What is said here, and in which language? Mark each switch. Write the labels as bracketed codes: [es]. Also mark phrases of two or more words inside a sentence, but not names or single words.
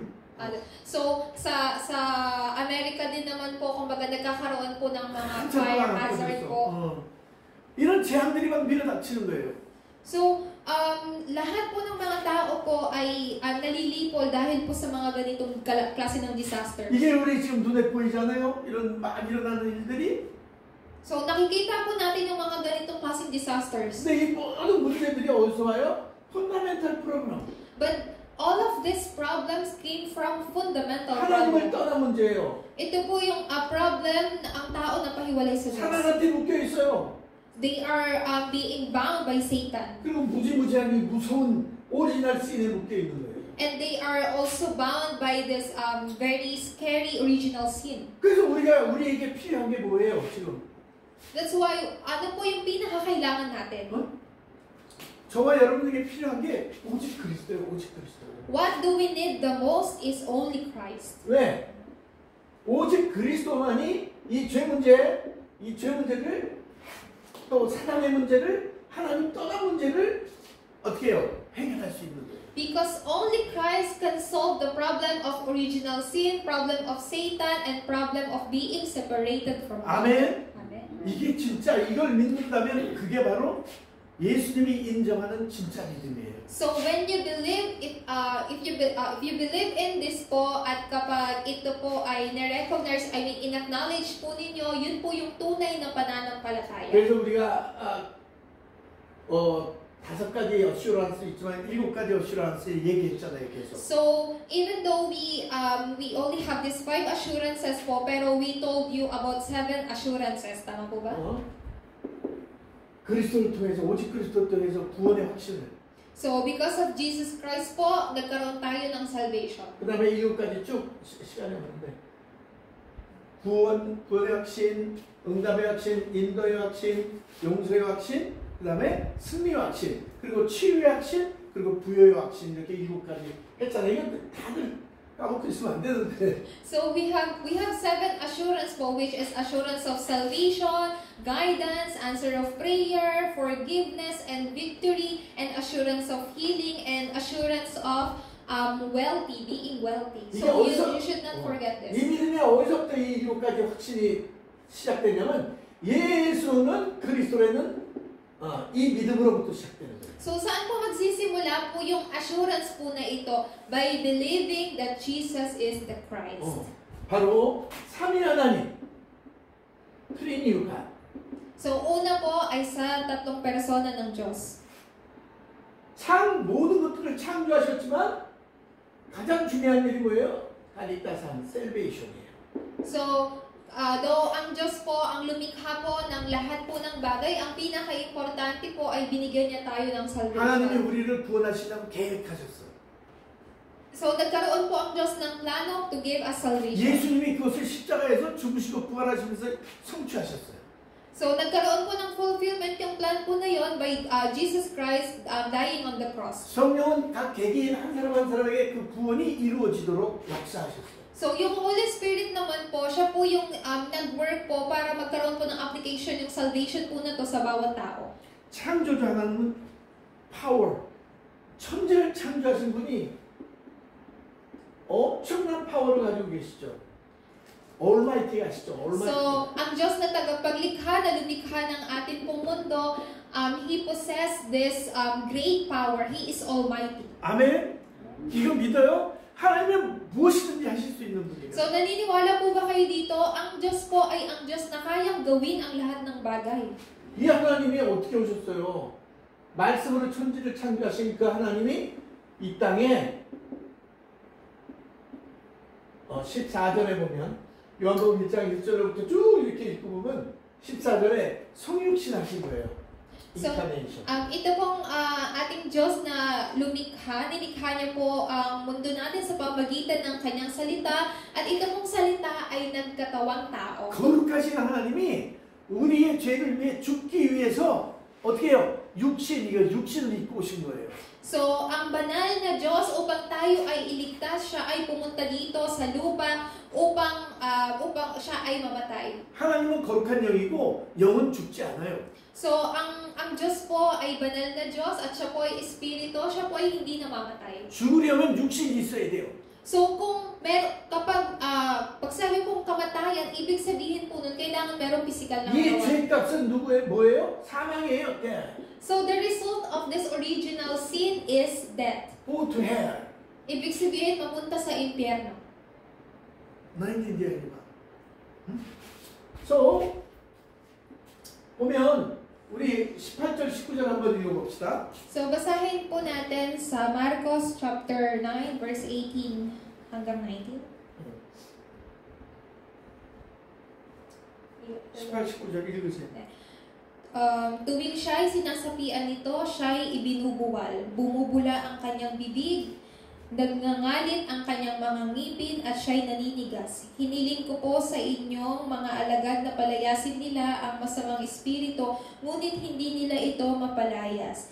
[tl] So, sa Amerika din naman po, kumbaga nagkakaroon po ng mga [ko] 한참 [tl] fire [ko] 동안 안 [tl] hazard [ko] 꺼졌어. [tl] po. [ko] 이런 재앙들이 막 밀어닥치는 거예요. [tl] So, lahat po ng mga tao po ay nalilipol dahil po sa mga ganitong klase ng disaster. [ko] 이게 우리 지금 눈에 보이잖아요. 이런 막 일어나는 일들이. [tl] So, nakikita po natin yung mga ganitong klaseng disasters. [ko] 근데 이 모든 문제들이 어디서 와요? [en] fundamental problem. But all of these problems came from fundamental [ko] 하나님을 [en] problem. [ko] 떠난 문제예요. [tl] Ito po yung problem na ang tao na pahiwalay sa Diyos. [ko] 사단한테 묶여 있어요. [en] They are being bound by Satan. [ko] 그리고 무지무지하게 무서운 오리지널 씬에 묶여 있는 거예요. [en] And they are also bound by this very scary original sin. [ko] 그래서 우리에게 필요한 게 뭐예요, 지금? [en] That's why, [tl] ano po yung pinakakailangan natin? [ko] 저와 여러분에게 필요한 게 오직 그리스도예요, 오직 그리스도. [en] What do we need the most is only Christ. [ko] 왜? 오직 그리스도만이 이 죄 문제를 또 사랑의 문제를 하나님 떠난 문제를 어떻게 해요? 해결할 수 있는 거예요. [en] Because only Christ can solve the problem of original sin, problem of Satan, and problem of being separated from God. [ko] 아멘. [en] Amen. [ko] 이게 진짜 이걸 믿는다면 그게 바로 예수님이 인정하는 진짜 믿음이에요. [en] So when you believe, if you believe in this [tl] po, at kapag ito po ay na-recognize, in-acknowledge po ninyo, yun po yung tunay na pananampalataya. [ko] 그래서 우리가 5가지 어슈런스 있지만 7가지 어슈런스 얘기했잖아요, 계속. [en] So even though we only have these 5 assurances po, pero we told you about 7 assurances, [tl] tama po ba? [ko] 그리스도를 통해서 오직 그리스도를 통해서 구원의 확신을. [en] So, because of Jesus Christ po, [tl] nagkaroon tayo ng [en] salvation. [ko] 그 다음에 이것까지 쭉 시간이 없는데 구원의 확신, 응답의 확신, 인도의 확신, 용서의 확신, 그 다음에 승리의 확신, 그리고 치유의 확신, 그리고 부여의 확신 이렇게 7가지 했잖아요. 이건 다들 까먹고 있으면 안 되는데. [en] So we have 7 assurance po, which is assurance of salvation, guidance, answer of prayer, forgiveness and victory, and assurance of healing, and assurance of wealthy, being wealthy. So you should not forget [ko] 이 [en] this. [ko] 믿음이 어디서부터 이 7가지 확신이 시작되냐면 예수는 그리스도라는 이 믿음으로부터 시작되는 거예요. [tl] So saan po magsisimula po yung assurance po na ito? [en] By believing that Jesus is the Christ. [ko] 바로 삼위 하나님, 트리니유 갓. [tl] So una po ay sa tatlong persona ng Diyos. [ko] 모든 것들을 창조하셨지만 가장 중요한 일이 뭐예요? 카리타산, 셀베이션이에요. [tl] So, though ang Diyos po ang lumikha po ng lahat po ng bagay, ang pinaka-importante po ay binigyan niya tayo ng [ko] 하나님이 [tl] salvation. [ko] 우리를 구원하시려고 계획하셨어요. [tl] So, nagkaroon po ang Diyos ng plano [en] to give us salvation. [ko] 예수님이 그것을 십자가에서 죽으시고 부활하시면서 성취하셨어요. [tl] So, nagkaroon po ng fulfillment yung plan po na yon [en] by Jesus Christ dying on the cross. [ko] 성령은 각 개개인 한 사람 한 사람에게 그 구원이 이루어지도록 역사하셨어요. [tl] So, yung Holy Spirit naman po, siya po yung nag-work po para magkaroon po ng application yung salvation po na to sa bawat tao. [ko] 창조주 하나님은 파워, 천재를 창조하신 분이 엄청난 파워를 가지고 계시죠. Almighty 아시죠? Almighty. [tl] So, ang Diyos na tagapaglikha, na lumikha ng ating pong mundo, [en] He possessed this great power. He is Almighty. [ko] 아멘? 이거 믿어요? 하나님은 무엇이든지 하실 수 있는 분이에요. [tl] So, naniniwala po ba kayo dito? Ang Diyos po ay ang Diyos na kayang gawin ang lahat ng bagay. [ko] 이 하나님이 어떻게 오셨어요? 말씀으로 천지를 창조하신 그 하나님이 이 땅에 14절에 보면 요한복음 1장 1절부터 쭉 이렇게 읽고 보면 14절에 성육신 하신 거예요. [tl] So, [ko] 인카네이션. [tl] ito pong ating Diyos na lumikha, nilikha niya po ang mundo natin sa pamagitan ng kanyang salita, at ito pong salita ay nagkatawang tao. [ko] 거룩하신 하나님이 우리의 죄를 위해 죽기 위해서 어떻게 해요? 육신을 입고 오신 거예요. [tl] So, ang banal na Diyos upang tayo ay iligtas, siya ay pumunta dito sa lupa upang siya ay mamatay. [ko] 하나님은 거룩한 영이고 영은 죽지 않아요. [tl] So, ang Diyos po ay banal na Diyos at siya po ay espiritu, siya po ay hindi namamatay. [ko] 죽으려면 육신이 있어야 돼요. [tl] So, kapag pagsabi pong kamatayan, ibig sabihin po nun, kailangan merong physical na [ko] 이 [tl] katawan. [ko] 죄값은 뭐예요? 사망이에요. [en] So, the result of this original sin is death. Go to hell. [tl] Ibig sabihin, mapunta sa impyerno. 나인tindihan ba? So, [ko] 보면 우리 18절, 19절 한번 읽어봅시다. [tl] So, basahin po natin sa Marcos chapter 9, verse 18 hanggang 19. [ko] 18, 19절 읽으세요. [tl] Tuwing siya'y sinasapian nito, siya'y ibinubuwal. Bumubula ang kanyang bibig, nagngangalit ang kanyang mga ngipin, at siya'y naninigas. Hiniling ko po sa inyong mga alagad na palayasin nila ang masamang espiritu, ngunit hindi nila ito mapalayas.